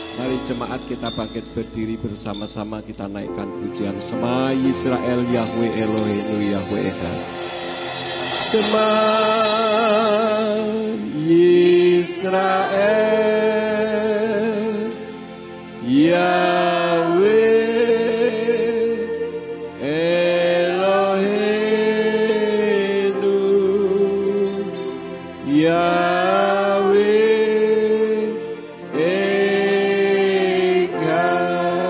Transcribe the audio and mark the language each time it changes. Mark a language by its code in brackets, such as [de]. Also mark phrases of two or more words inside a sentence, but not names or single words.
[id] mari jemaat kita bangkit berdiri bersama-sama, kita naikkan pujian [he] שמע ישראל יהוה אלהינו יהוה אחד. שמע ישראל יהוה אלהינו יהוה אחד.